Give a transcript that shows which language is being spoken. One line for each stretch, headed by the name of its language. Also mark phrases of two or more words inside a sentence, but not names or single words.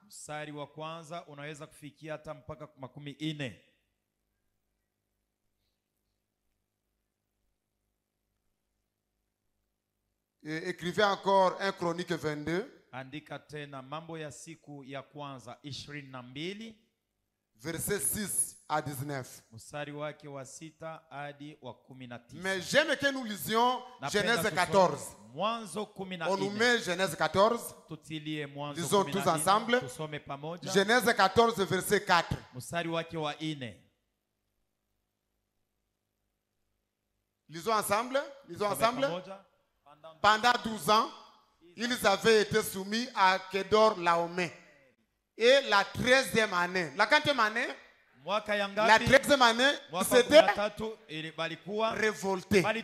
French: Et écrivez encore 1 Chronique 22. Verset 6 à 19.
Swahili: Mstari wake wa 6 hadi wa 19.
French: Mais j'aime que nous lisions Genèse 14.
Swahili: Mwanzo 14.
French: On nous met Genèse 14.
Swahili: Tutilie Mwanzo 14.
French: Disons tous ensemble.
Swahili: Tusome pamoja.
French: Genèse 14 verset 4.
Swahili: Mstari wake wa 4.
French: Lisons ensemble. Lisons ensemble. Pendant 12 ans, ils avaient été soumis à Kedor Laomé. Et la 13e année. La 4e année. La 13e année, c'était révolté.